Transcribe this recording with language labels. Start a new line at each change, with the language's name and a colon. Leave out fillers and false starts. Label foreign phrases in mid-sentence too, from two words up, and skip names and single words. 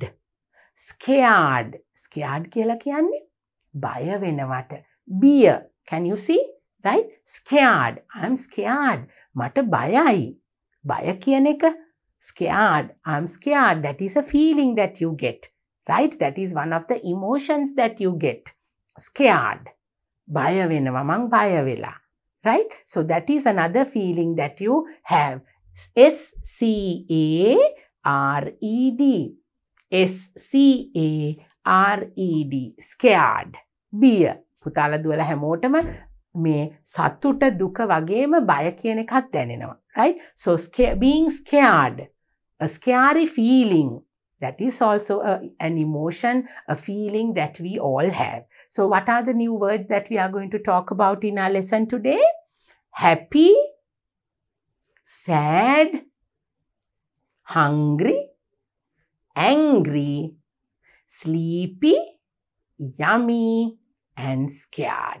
English: Scared. Scared
Sinhala: කියලා කියන්නේ බය වෙනවට.
English: Beer. Can you see? Right? Scared. I'm scared.
Sinhala: මට බයයි. බය කියන එක scared.
English: I'm scared. That is a feeling that you get. Right? That is one of the emotions that you get. Scared.
Sinhala: බය වෙනවා. මං බය වෙලා.
English: Right? So that is another feeling that you have. S-C-A-R-E-D. S-C-A-R-E-D. Scared. Beer.
Sinhala: පුතාලා දුවලා හැමෝටම මේ සතුට දුක වගේම බය කියන එකත් දැනෙනවා.
English: Right? So being scared. A scary feeling. That is also an emotion, a feeling that we all have. So what are the new words that we are going to talk about in our lesson today? Happy, sad, hungry, angry, sleepy, yummy, and scared.